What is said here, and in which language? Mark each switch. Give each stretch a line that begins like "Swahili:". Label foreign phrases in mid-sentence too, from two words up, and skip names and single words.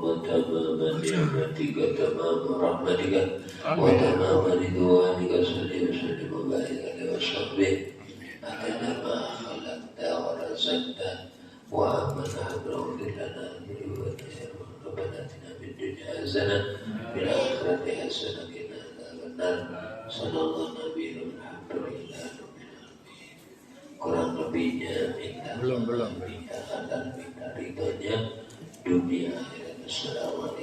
Arabic: تمام نعمتك تمام رحمتك وتمام رضوانك صل وسلم وبارك عليه وصحبه أكد ما خلقت ورزقت وأمن اغفر لنا ذنوبنا ربنا آتنا في الدنيا حسنة وفي الآخرة حسنة وقنا عذاب النار صلى الله عليه وسلم.
Indonesian: ridhonya minta Belum. minta halal minta ridhonya dunia akhirat. Assalamualaikum.